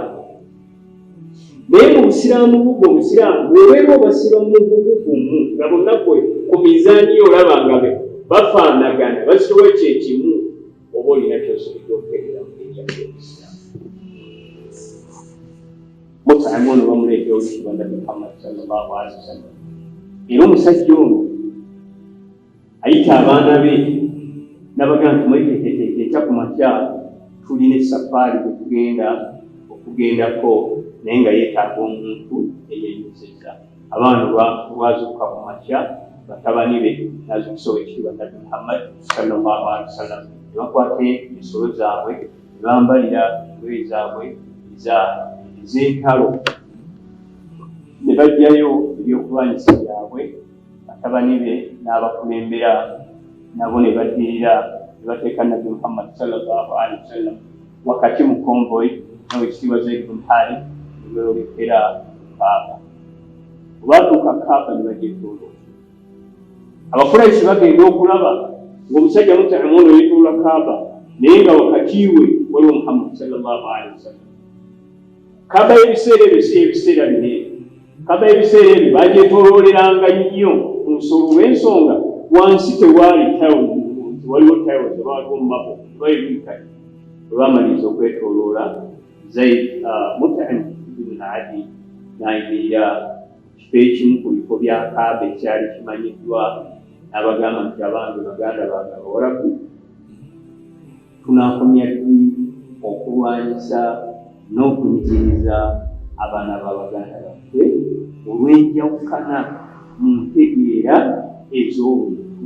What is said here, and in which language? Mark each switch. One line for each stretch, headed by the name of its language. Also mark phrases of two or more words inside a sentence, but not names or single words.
Ganda: Naye mu busiraamu bugwo omusiraamu bw'obeera obasiba mu bugumu nga bonna ku mizaani yo olaba nga bafaanagana basitowa kyekimu, oba olina kyosobodde okutegeera mu ngeri y'obusiraamu. Mut'im ono bamuleetera oluyitibwa Nabbi Muhammad
Arabic: صلى الله عليه وسلم.
Ganda: Era omusajja ono ayita abaana be n'abagamba nti mwekiteeketeeke ekya ku makya tulina esafaari gye tugenda okugendako naye nga yeetaaga omuntu eyeeyuzizza. Abaana lwazuukuka ku makya batabani be n'azuukisa owekitiibwa Nabbi Muhammad
Arabic: صلى الله عليه وسلم
Ganda: ne bakwata ensolo zaabwe ne bambalira engoye zaabwe ez'entalo ne bajjayo ebyokulwanyisa byabwe. Batabani be n'abakulembera nabo ne baddirira ne bateeka Nabbi Muhammad
Arabic: صلى الله عليه وسلم
Ganda: wakati mu konvoyi n'owekitiibwa Zaid bin Harith ne beeyolekera Kaaba. Olwatuuka Kaaba ne bagyetooloola. Abakuraishi bagenda okulaba ng'omusajja Mut'im ono yeetoolola Kaaba naye nga wakati we waliwo Muhammad
Arabic: صلى الله عليه وسلم.
Ganda: Kaaba y'ebiseera ebyo si ebiseera bine. Kaaba y'ebiseera ebyo bagyetoolooleranga nnyo ku nsolo olw'ensonga wansi tewaali tawo, waliwo tawo tebaaliwo mu mapo tebayibikali. Bwe baamaliriza okwetooloola Mut'im ibn Adi n'ayimirira kifo ekimu ku bifo bya Kaaba ekyali kimanyiddwa n'abagamba nti abange baganda bange abawalabu tunaakomya ddi okulwanyisa n'okunyigiriza abaana b'abaganda baffe olw'enjawukana mu ntegeera ez'obuntu.